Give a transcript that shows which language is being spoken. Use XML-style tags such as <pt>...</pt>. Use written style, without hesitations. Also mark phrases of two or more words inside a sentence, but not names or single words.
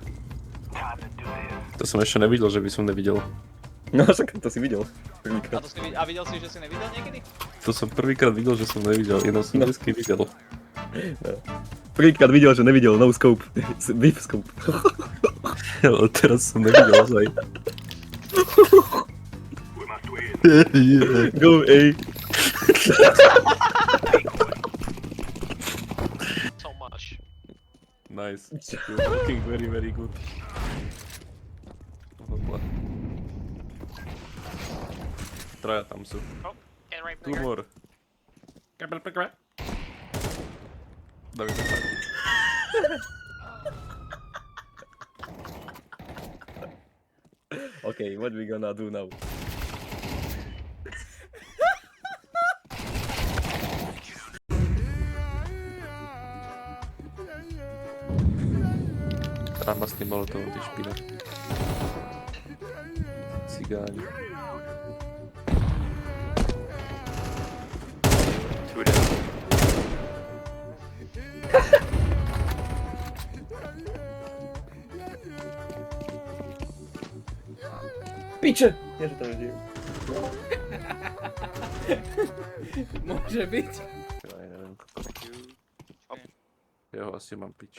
<sk>To som ešte nevidel, že by som nevidel. No však to si videl. A, Prvýkrát. to si, a videl si, že si nevidel niekedy? To som prvýkrát videl, že som nevidel, jenom som vždycky videl. Prvýkrát videl, že nevidel,</sk> <en>no scope. Beef scope.</en> <sk>Ale teraz som nevidel ozaj.</sk> <en>Go A. So much. Nice. You're looking very, very good.</en> <sk>Hopla. Traja tam sú.</sk> <en>Oh, and right Two more. David, tak. Okay, what we gonna do now?</en> <sk>Tráma s tým molotovom, ty špina. Cigáni.</sk> <en>Two down.</en> <sk>Piče! Nie, že to nežijú. Môže byť. Ja neviem, kokot. Ja ho asi mám piči.</sk>